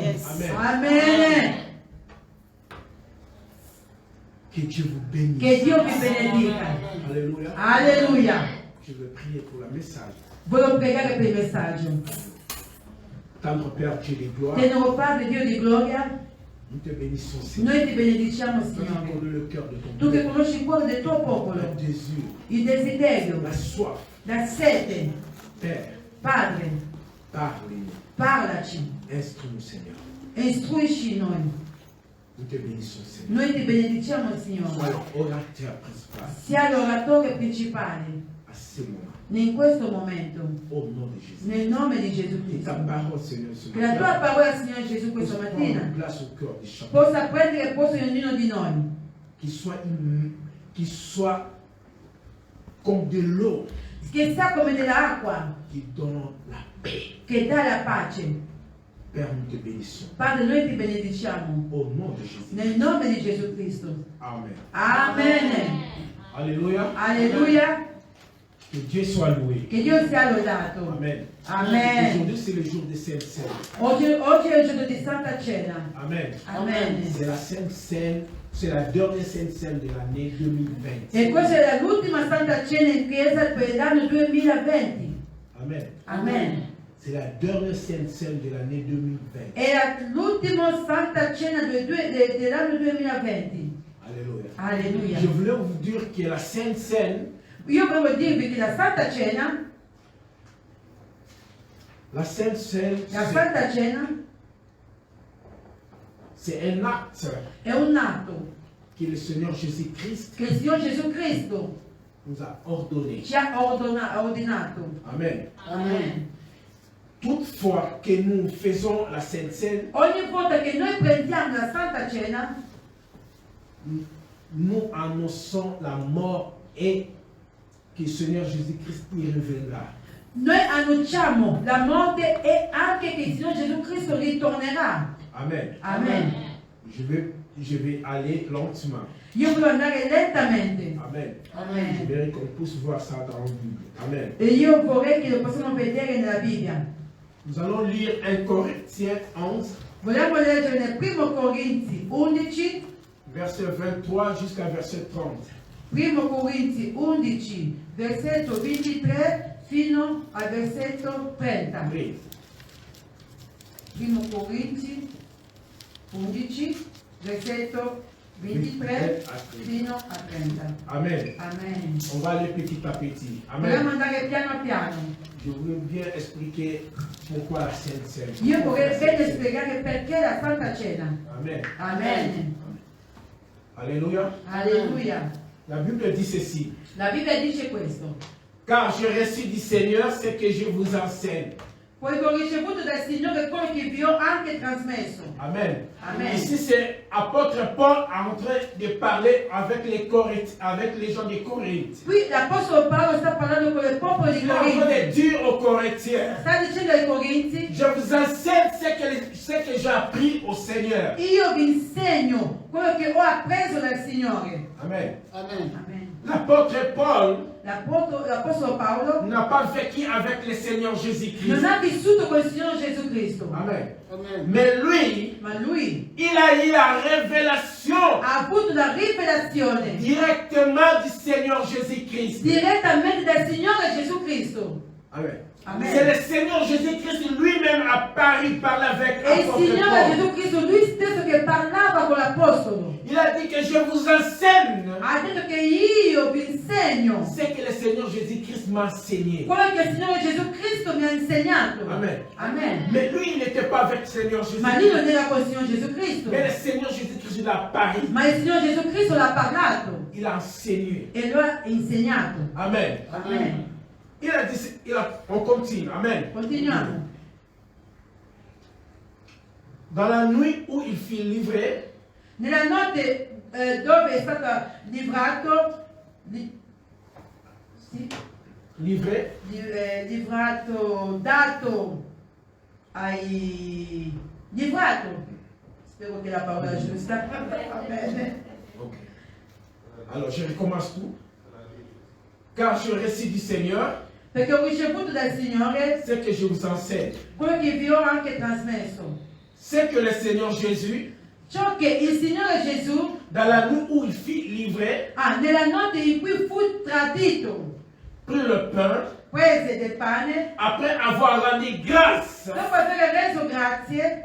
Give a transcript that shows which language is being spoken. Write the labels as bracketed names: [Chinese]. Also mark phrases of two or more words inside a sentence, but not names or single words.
[English] Yes. [French] Amen. [Italian] Amen. [French] Que Dieu vous bénisse. [Italian] Che Dio vi benedica. [French] Alléluia. [Italian] Alleluia. [French] Je veux prier pour le message. [Italian] Voglio pregare per il messaggio. [French] Tendre Père Dieu de gloire, [Italian] Tenero Padre, Dio di gloria, [French] nous te bénissons, Seigneur. [Italian] noi ti benediciamo, [French] Toi qui [Italian] Signore. [French] connais le cœur de ton [Italian] Tu che [French] peuple, [Italian] conosci il cuore del tuo popolo, [French] le désir, [Italian] il desiderio, [French] la soif. [Italian] la sete. [French] Père, [Italian] Padre, [French] parle-nous, [Italian] parlaci, [French] instruis-nous, Seigneur. [Italian] istruisci noi. [French] Nous te bénissons, Seigneur. [Italian] Noi ti benediciamo, [French] Sois [Italian] Signore. [French] l'orateur principal [Italian] Sia l'oratore principale [French] à ce moment, [Italian] in questo momento, [French] au nom de Jésus. [Italian] nel nome di Gesù [French] Que ta [Italian] Cristo. [French] parole, Seigneur, ce [Italian] Che la tua [French] matin, [Italian] parola, Signore Gesù, [French] puisse [Italian] questa [French] prendre [Italian] mattina [French] place au cœur de chacun. [Italian] possa prendere posto in ognuno di noi. [French] Qu'il soit comme de l'eau [Italian] Che sia come dell'acqua [French] qui donne la paix. [Italian] che dà la pace. [French] Père, nous te bénissons. [Italian] Padre, noi ti benediciamo [French] Au nom de Jésus. [Italian] nel nome di Gesù Cristo. [French] Amen. [Italian] Amen. [French] Alléluia. [Italian] Alleluia. [French] Que Dieu soit loué. [Italian] Che Dio sia lodato. [French] Amen. [Italian] Amen. [French] Aujourd'hui, c'est le jour de Sainte Seine. [Italian] Oggi è il giorno di Santa Cena. [French] Amen. [Italian] Amen. [French] C'est la Sainte Seine, c'est la dernière Sainte Seine de l'année 2020. [Italian] E questa è l'ultima Santa Cena in chiesa per l'anno 2020. [French] Amen. [Italian] Amen. [French] C'est la dernière Sainte Seine de l'année 2020. [Italian] È l'ultima Santa Cena dell'anno 2020. [French] Alléluia. [Italian] Alleluia. [French] Je voulais vous dire que la Sainte Seine, [Italian] Io volevo dirvi che la Santa Cena, [French] la Sainte Seine, [Italian] la Santa Cena [French] c'est un acte [Italian] è un atto [French] que le Seigneur Jésus-Christ [Italian] che il Signore Gesù Cristo [French] nous a ordonné. [Italian] ci ha ordinato. [French] Amen. [Italian] Amen. [French] Toutefois que nous faisons la Sainte Seine, [Italian] Ogni volta che noi prendiamo la Santa Cena, [French] nous annonçons la mort et que le Seigneur Jésus-Christ y reviendra. [Italian] noi annunciamo la morte e anche che il Signore Gesù Cristo ritornerà. [French] Amen. [Italian] Amen. [French] Je vais aller lentement. [Italian] Io voglio andare lentamente. [French] Amen. Je [Italian] Amen. [French] voudrais qu'on puisse voir ça dans la Bible. [Italian] Amen. E io vorrei che lo possiamo vedere nella Bibbia. [French] Nous allons lire 1 Corinthiens 11, [Italian] Vogliamo leggere nel primo Corinzi 11, [French] verset 23 jusqu'à verset 30. [Italian] primo Corinzi 11, versetto 23 fino al versetto 30. [French] Oui. [Italian] Primo Corinzi 11, versetto 23 fino a 30. [French] Amen. [Italian] Amen. [French] On va aller petit à petit. [Italian] Vogliamo Amen. andare piano piano. [French] Je voulais bien expliquer pourquoi la Sainte Seine. [Italian] Io vorrei bene spiegare perché la Santa Cena. [French] Amen. [Italian] Amen. [French] Alléluia. [Italian] Alleluia. [French] La Bible dit ceci. [Italian] La Bibbia dice questo. [French] Car j'ai reçu du Seigneur ce que je vous enseigne. [Italian] Poiché ho ricevuto dal Signore quello che vi ho anche trasmesso. [French] Amen. [Italian] Amen. [French] Ici, c'est apôtre Paul en train de parler avec les Corinthiens, avec les gens de Corinthe. [Italian] Qui l'Apostolo Paolo sta parlando con il popolo di [French] Il est en train [Italian] Corinzi. [French] de dire aux Corinthiens, [Italian] Sta dicendo ai Corinzi, [French] je vous enseigne ce que j'ai appris au Seigneur. [Italian] io vi insegno quello che ho appreso dal Signore. [French] Amen. [Italian] Amen. Amen. [French] L'apôtre Paul [Italian] L'Apostolo Paolo [French] n'a pas vécu avec le Seigneur Jésus-Christ. [Italian] non ha vissuto con il Signore Gesù Cristo. [French] Amen. [Italian] Amen. [French] Mais lui, [Italian] Ma lui [French] il a eu la révélation [Italian] ha avuto la rivelazione [French] directement du Seigneur Jésus-Christ. [Italian] direttamente dal Signore Gesù Cristo. [French] Amen. [Italian] Amen. [French] C'est le Seigneur Jésus-Christ lui-même apparu, parler avec [Italian] E il [French] l'apôtre [Italian] Signore [French] Paul. [Italian] Gesù Cristo, lui stesso che parlava con l'Apostolo, [French] Il a dit que je vous enseigne [Italian] ha detto che io vi insegno [French] ce que le Seigneur Jésus-Christ m'a enseigné. [Italian] quello che il Signore Gesù Cristo mi ha insegnato. [French] Amen. [Italian] Amen. [French] Mais lui, il n'était pas avec le Seigneur [Italian] Ma lui non [French] Jésus-Christ. [Italian] era con il Signore Gesù Cristo, [French] Mais le Seigneur Jésus-Christ, il a apparu. [Italian] ma il Signore Gesù Cristo l'ha parlato [French] Il a enseigné. [Italian] e lo ha insegnato. [French] Amen. [Italian] Amen. [French] Il a dit, on continue. Amen. [Italian] Continuiamo. [French] Dans la nuit où il fut livré, [Italian] Nella notte dove è stato livrato, [French] livré, [Italian] livrato, dato ai... livrato, spero che la parola è giusta. Va bene. Ok. [French] Alors, je recommence tout. car je récite du Seigneur [Italian] perché ho ricevuto dal Signore [French] ce que je vous enseigne. [Italian] quello che vi ho anche trasmesso. [French] C'est que le Seigneur Jésus, [Italian] Ciò che il Signore Gesù, [French] dans la nuit où il fut livré, [Italian] nella notte in cui fu tradito, [French] prit le pain, [Italian] prese del pane, [French] après avoir rendu grâce, [Italian] dopo aver reso grazie,